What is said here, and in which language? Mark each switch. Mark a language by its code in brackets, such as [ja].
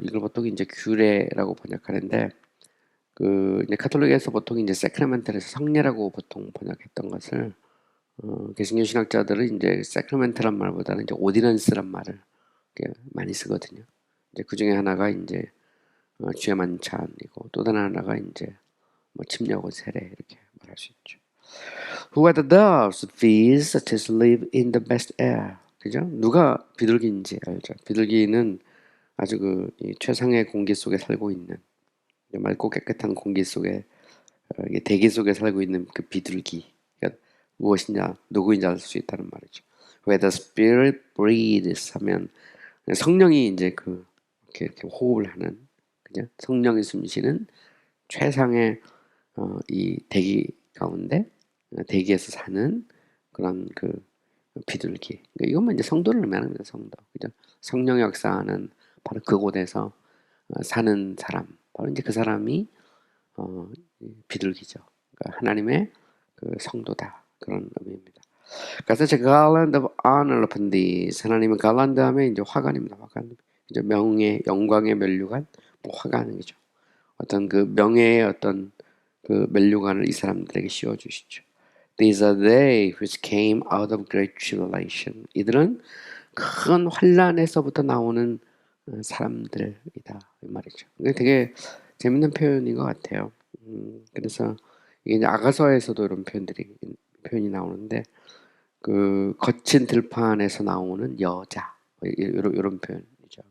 [ko] 이걸 보통 이제 규례라고 번역하는데 이제 카톨릭에서 보통 이제 세크라멘탈에서 성례라고 보통 번역했던 것을 개신교 신학자들은 이제 세크라멘탈란 말보다는 이제 오디넌스란 말을 많이 쓰거든요. 이제 그 중에 하나가 이제 주의 만찬이고 또 다른 하나가 이제 뭐 침례고 세례 이렇게 말할 수 있죠. [en] Who are the doves? These such as live in the best air. [ko] 그죠? 누가 비둘기인지 알죠? 비둘기는 아주 이 최상의 공기 속에 살고 있는 맑고 깨끗한 공기 속에 대기 속에 살고 있는 그 비둘기. 그러니까 무엇이냐, 누구인지 알 수 있다는 말이죠. [en] Where the spirit breathes [ko] 하면 성령이 이제 이렇게 호흡을 하는 그죠? 성령이 숨쉬는 최상의 이 대기 가운데 대기에서 사는 그런 비둘기. 그러니까 이것만 이제 성도를 의미하는 겁니다. 성도. 그죠? 성령의 역사하는 바로 그곳에서 사는 사람. 바로 이제 그 사람이 비둘기죠. 그러니까 하나님의 성도다. 그런 의미입니다. 그래서 제가 [en] garland of honor upon these. [ko] 하나님은 garland 하면 이제 화관입니다. 화관. 이제 명예, 영광의 면류관, 뭐 화관이죠. 어떤 명예의 어떤 면류관을 이 사람들에게 씌워 주시죠. [en] These are they which came out of great tribulation. [ko] 이들은 큰 환란에서부터 나오는 사람들이다 이 말이죠. 이게 되게 재밌는 표현인 것 같아요. 그래서 이게 이제 아가서에서도 이런 표현이 나오는데 거친 들판에서 나오는 여자 이런 표현이죠.